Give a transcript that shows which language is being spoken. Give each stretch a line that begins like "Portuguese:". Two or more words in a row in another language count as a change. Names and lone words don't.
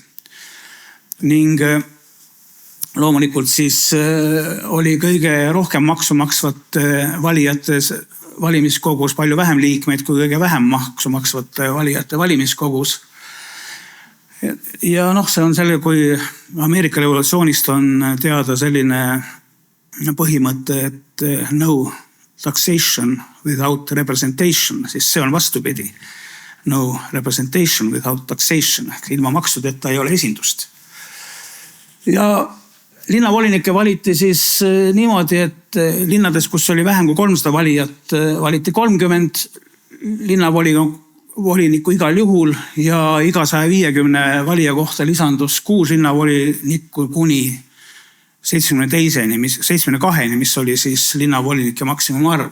Estonian: Ning loomulikult siis oli kõige rohkem maksu maksvate valijate valimiskogus palju vähem liikmeid kui kõige vähem maksu maksvate valijate valimiskogus. Ja see on selle, kui Ameerika revolutsioonist on teada selline põhimõte, et
English: no taxation without representation,
Estonian: siis see on vastupidi.
English: No representation without taxation,
Estonian: ilma maksudeta ei ole esindust. Ja linnavolinikke valiti siis niimoodi, et linnades, kus oli vähem kui 300 valijat, valiti 30 linnavolinikku igal juhul ja iga 150 valija kohta lisandus 6 linnavolinikku kuni 72-ni, mis oli siis linnavolinike maksimumarv.